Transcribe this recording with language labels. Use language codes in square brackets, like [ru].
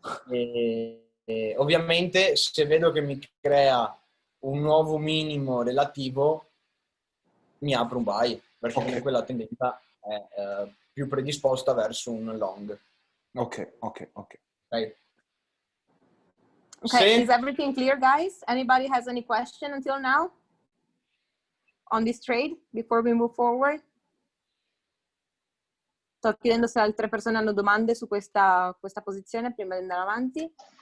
[it] e ovviamente se vedo che mi crea un nuovo minimo relativo, mi apro un buy, perché Ok. comunque la tendenza è più predisposta verso un long. Ok. Ok? Okay, Se- [en] is everything clear, guys? Anybody has any question until now? on this trade before we move forward? [it] Sto chiedendo se altre persone hanno domande su questa posizione prima di andare avanti.